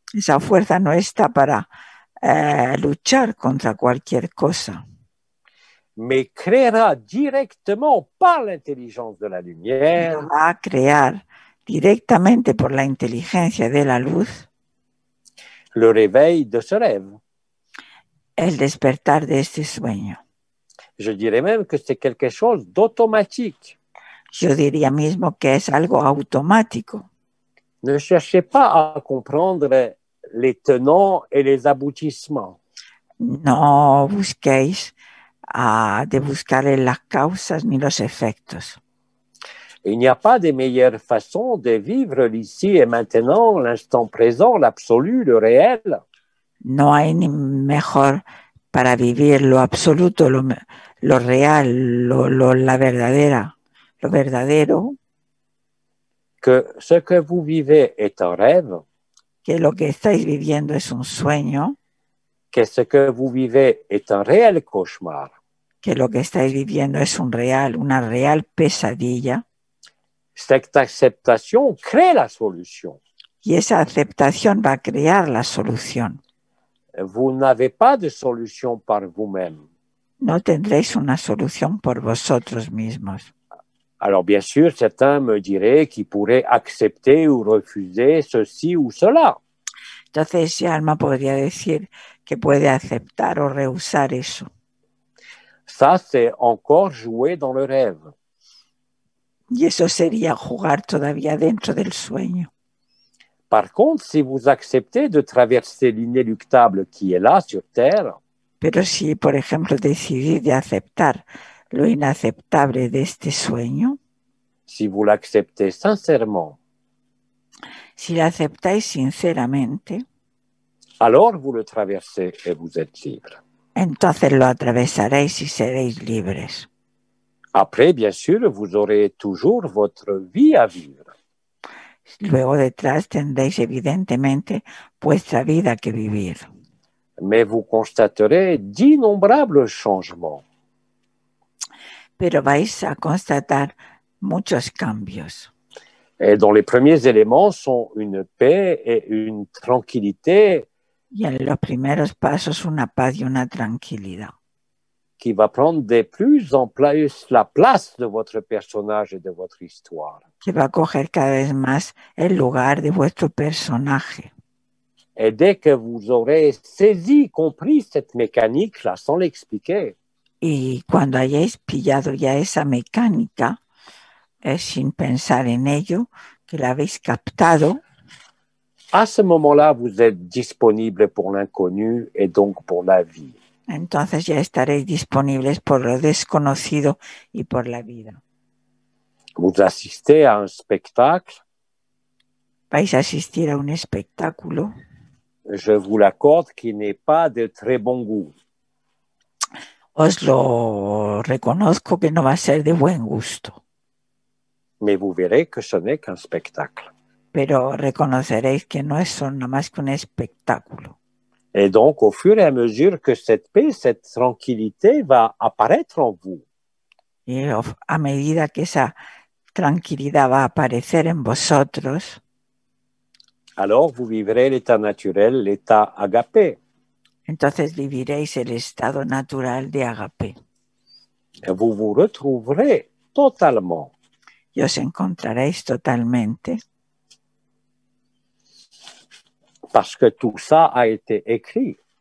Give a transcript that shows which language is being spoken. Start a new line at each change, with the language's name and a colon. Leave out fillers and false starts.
Spanish: Esa fuerza no está para luchar contra cualquier cosa,
French: mais créera directement par l'intelligence de la lumière
Spanish: pero va a crear directamente por la inteligencia de la luz
French: le réveil de ce rêve.
Spanish: el despertar de este sueño.
French: Je dirais même que c'est quelque chose d'automatique.
Spanish: Yo diría mismo que es algo automático.
French: Ne cherchez pas à comprendre les tenants et les aboutissements.
Spanish: No busquéis de buscarle las causas ni los efectos.
French: Il n'y a pas de meilleure façon de vivre l'ici et maintenant, l'instant présent, l'absolu, le réel.
Spanish: No hay ni mejor para vivir lo absoluto, lo real, la verdadera, lo verdadero.
French: Que ce que vous vivez est un rêve.
Spanish: Que lo que estáis viviendo es un sueño.
French: Que ce que vous vivez est un réel cauchemar.
Spanish: Que lo que estáis viviendo es una real pesadilla.
French: Cette acceptation crée la solution.
Spanish: Y esa aceptación va a crear la solución.
French: Vous n'avez pas de solution par vous-même.
Spanish: No tendréis una solución por vosotros mismos.
French: Alors bien sûr, certains me diraient qu'ils pourraient accepter ou refuser ceci ou cela.
Spanish: Entonces, si Alma podría decir que puede aceptar o rehusar eso.
French: Ça, c'est encore jouer dans le rêve.
Spanish: Y eso sería jugar todavía dentro del sueño.
French: Par contre, si vous acceptez de traverser l'inéluctable qui est là sur Terre,
Spanish: pero si, por ejemplo, decidís de aceptar lo inaceptable de este sueño,
French: si vous l'acceptez sincèrement,
Spanish: si lo aceptáis sinceramente,
French: alors vous le traversez et vous êtes libre.
Spanish: Entonces lo atravesaréis y seréis libres.
French: Après, bien sûr, vous aurez toujours votre vie à vivre.
Spanish: Luego detrás tendréis evidentemente vuestra vida que vivir.
French: Mais vous constaterez d'innombrables changements.
Spanish: Pero vais a constatar muchos cambios.
French: Et dont les premiers éléments sont une paix et une tranquillité.
Spanish: Y en los primeros pasos una paz y una tranquilidad.
French: Qui va prendre de plus en plus la place de votre personnage et de votre histoire.
Spanish: Que va a coger cada vez más el lugar de vuestro personaje.
French: Et dès que vous aurez saisi, compris cette mécanique-là, sans l'expliquer,
Spanish: y cuando hayáis pillado ya esa mecánica, sin pensar en ello, que la habéis captado,
French: à ce moment-là, vous êtes disponible pour l'inconnu et donc pour la vie.
Spanish: Entonces ya estaréis disponibles por lo desconocido y por la vida.
French: Vous assistez à un spectacle.
Spanish: Vais a asistir a un espectáculo.
French: Je vous l'accorde, qui n'est pas de très bon goût.
Spanish: Os lo reconozco que no va a ser de buen gusto.
French: Mais vous verrez que ce n'est qu'un spectacle.
Spanish: Pero reconoceréis que no es nada más que un espectáculo.
French: Et donc, au fur et à mesure que cette paix, cette tranquillité va apparaître en vous.
Spanish: Y a medida que esa tranquilidad va a aparecer en vosotros,
French: alors vous vivrez l'état naturel, l'état agapé.
Spanish: Entonces viviréis el estado natural de agape.
French: Et vous vous retrouverez totalement.
Spanish: Y os encontraréis totalmente.
French: Parce que tout ça a été écrit.